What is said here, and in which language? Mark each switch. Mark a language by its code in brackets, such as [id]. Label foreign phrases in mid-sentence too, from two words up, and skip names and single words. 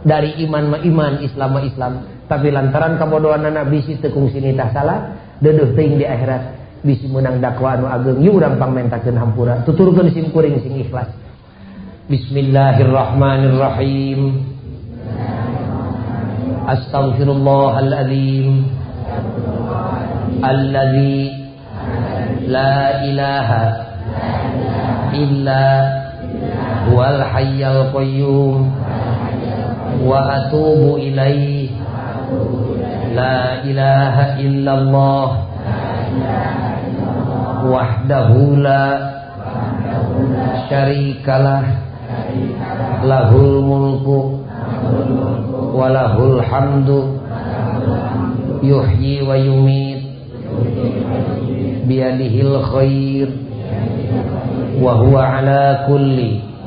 [su] Dari iman mah iman, Islam mah Islam, tapi lantaran kabodohanna bisi teu kungsi nitah salat, deudeuh teuing di akhirat bisi meunang dakwah anu ageung. Ieu urang pangmentakeun hampura, tuturkeun simkuring sing ikhlas. Bismillahirrahmanirrahim. [ar] أستغفر الله العظيم الذي لا إله إلا هو الحي القيوم وأتوب إليه. لا إله إلا الله وحده لا شريك له له الملك وله الحمد يحيي ويميت بيده الخير وهو على كل